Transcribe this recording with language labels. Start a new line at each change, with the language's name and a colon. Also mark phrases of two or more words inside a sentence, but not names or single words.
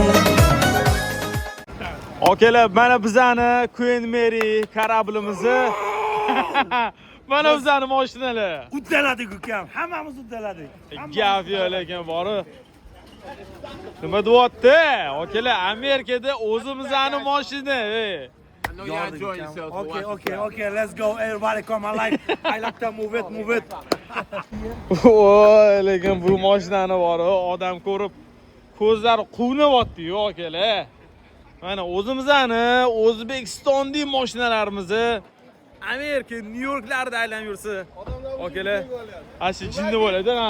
Uzbek: Akalar, mana bizani Queen Mary kораблimizni mana bizani mashinalar. Uddaladik, ukam. Hammamiz uddaladik. Gap yo'q lekin bori. Nima deyapti? Akalar, Amerikada o'zimizning mashina.
English: Okay, let's go. Everybody come alive. I like to move it.
Uzbek: Voy, lekin bu mashinani bori, odam ko'rib ko'zlari quvnayapti-yu, akalar. Mana o'zimizning O'zbekistondagi mashinalarimizni Amerika, Nyu-Yorklarda aylanib yursa, akalar, ashi jinni bo'ladi, ha.